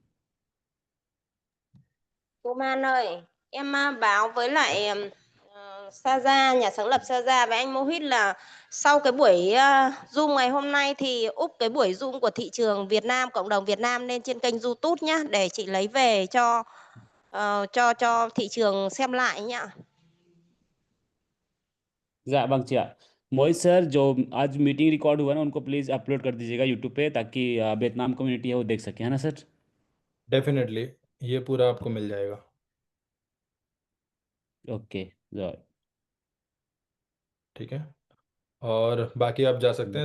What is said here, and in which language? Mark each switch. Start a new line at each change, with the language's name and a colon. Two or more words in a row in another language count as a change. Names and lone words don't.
Vietnamese: Cô Man ơi, em báo với lại Saza, nhà sáng lập Saza và anh Mohit là sau cái buổi Zoom ngày hôm nay thì úp cái buổi Zoom của thị trường Việt Nam, cộng đồng Việt Nam lên trên kênh YouTube nhá, để chị lấy về cho thị trường xem lại nhá. Dạ vâng chị ạ.
Hindi: मोहित सर जो आज
English: meeting record
Hindi: हुआ ना उनको
English: please upload
Hindi: कर दीजिएगा यूट्यूब पे ताकि वियतनाम कम्युनिटी है वो देख सके, है ना सर? डेफिनेटली, ये पूरा आपको मिल जाएगा।
Vietnamese: ओके rồi.
Hindi: ठीक है, और बाकी आप जा सकते हैं।